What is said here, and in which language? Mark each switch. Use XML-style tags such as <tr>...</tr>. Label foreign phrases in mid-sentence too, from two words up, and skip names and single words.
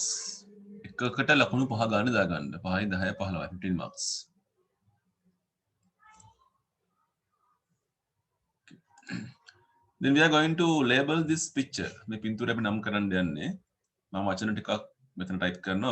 <si>එකකට ලකුණු 5 ගන්න දාගන්න. 5යි 10යි 15යි 15 marks.</si> <en>Then we are going to label this picture.</en> <si>මේ පින්තූරය අපි නම් කරන්න යන්නේ. මම වචන ටිකක් මෙතන ටයිප් කරනවා.</si>